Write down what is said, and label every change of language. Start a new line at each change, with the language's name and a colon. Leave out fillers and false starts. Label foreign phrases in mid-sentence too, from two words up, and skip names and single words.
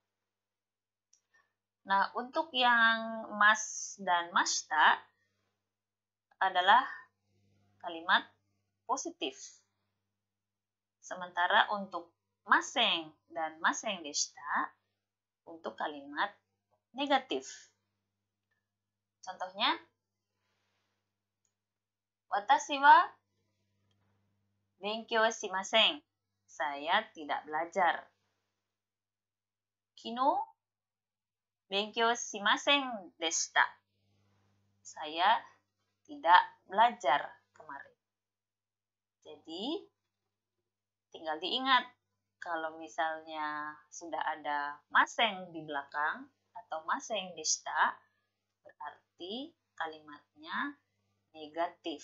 Indonesian: Nah, untuk yang mas dan mashita adalah kalimat positif. Sementara untuk maseng dan
Japanese: ませんでした
Indonesian: untuk kalimat negatif. Contohnya,
Japanese: 私は勉強しません.
Indonesian: Saya tidak belajar.
Japanese: 昨日勉強しませんでした.
Indonesian: Saya tidak belajar kemarin. Jadi, tinggal diingat, kalau misalnya sudah ada maseng di belakang atau
Japanese: ませんでした,
Indonesian: berarti kalimatnya negatif.